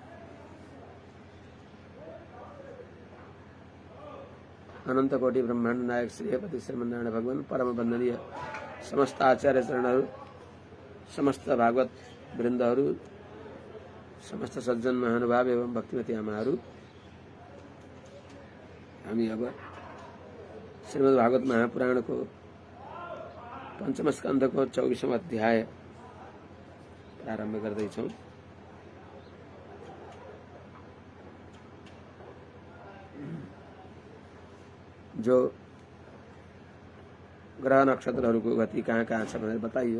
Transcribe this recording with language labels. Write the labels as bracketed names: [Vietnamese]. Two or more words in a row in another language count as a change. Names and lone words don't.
[Nepali] अनंत कोटि ब्रह्मांड नायक श्रीपति श्रीमन्नारायण भगवान परम वंदनीय समस्त आचार्य चरणहरू, समस्त भागवत वृन्दहरू, समस्त सज्जन महानुभाव एवं भक्तिमती आमाहरू, हामी अब श्रीमद् भागवत महापुराणको पंचम स्कन्धको 24औं अध्याय प्रारम्भ गर्दैछौँ। जो ग्रह नक्षत्रहरूको गति कहाँ कहाँ छ भनेर बताइयो।